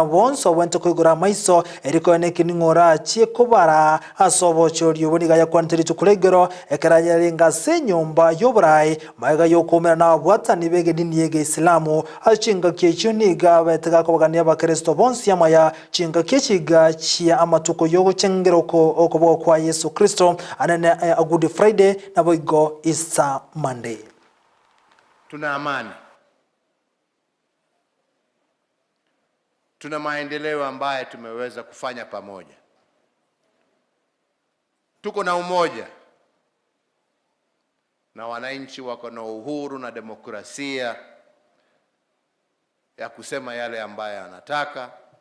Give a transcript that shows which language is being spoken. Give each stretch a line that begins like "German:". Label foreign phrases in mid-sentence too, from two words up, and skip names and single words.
Gusii: bonso wento kwigura maiso elikone kiningora chikubara asobochoryo boniga ya kwantiri tukulegero ekaranya linga senyumba yoburai maiga yokomera na bwatani bege dini yege Islamu achinga kyecho niga betega kobagania bakristo bonsi amaya chinga kyechiga chia amatuko yogo chengeroko okobo kwa Yesu Kristo anane a Good Friday na boigo Easter Monday.
Swahili: Tuna amani, tuna maendeleo ambaye tumeweza kufanya pamoja, tuko na umoja na wananchi wako na uhuru na demokrasia ya kusema yale ambaye anataka.